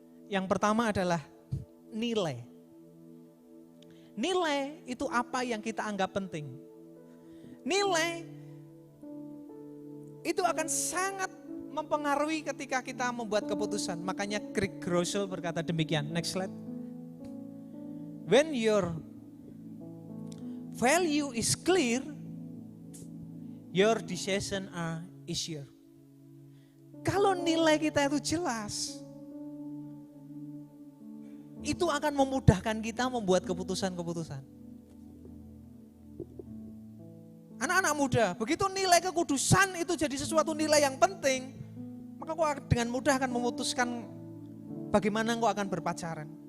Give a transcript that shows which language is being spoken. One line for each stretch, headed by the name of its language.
Indonesian: Yang pertama adalah nilai. Nilai itu apa yang kita anggap penting. Nilai itu akan sangat mempengaruhi ketika kita membuat keputusan. Makanya Craig Groeschel berkata demikian.
English: Next slide. When your value is clear, your decision are easier.
Indonesian: Kalau nilai kita itu jelas, itu akan memudahkan kita membuat keputusan-keputusan. Anak-anak muda, begitu nilai kekudusan itu jadi sesuatu nilai yang penting, maka kau dengan mudah akan memutuskan bagaimana kau akan berpacaran.